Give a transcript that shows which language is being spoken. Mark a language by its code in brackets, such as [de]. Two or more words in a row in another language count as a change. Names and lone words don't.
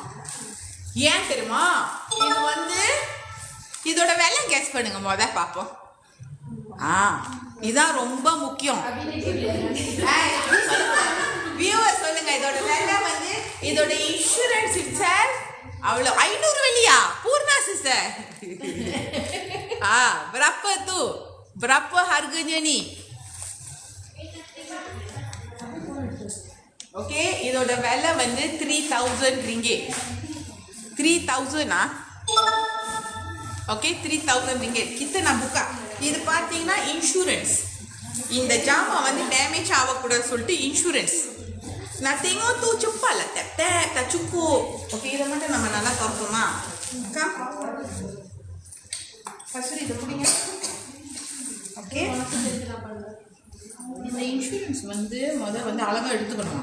[ta] ஏன் தெரியுமா? இது வந்து இதோட விலை கெஸ் பண்ணுங்க. பாப்போம். இதான் ரொம்ப முக்கியம். வியூவர் சொல்லுங்க. இதோட விலை வந்து இதோட [en] insurance itself [ta] அவ்வளோ 500 வெள்ளியா? [ms] பூர்ணா சிஸ்டர் berapa harganya nih? [ta] ஓகே, இதோட விலை வந்து 3000 ringgit. [ms] 3000 ஓகே, 3000 ringgit. kita nak buka. [ta] இது பார்த்தீங்கன்னா இன்சூரன்ஸ். இந்த ஜாமான் வந்து டேமேஜ் ஆகக்கூடாதுன்னு சொல்லிட்டு இன்சூரன்ஸ். நான் தேங்கும் தூ சுப்பால தச்சுக்கோ. ஓகே, இதை மட்டும் நம்ம நல்லா பார்ப்போமா? ஃபர்ஸ்ட் இதை பிடிங்க. ஓகே, இந்த இன்சூரன்ஸ் வந்து வந்து அழகாக எடுத்துக்கணும்.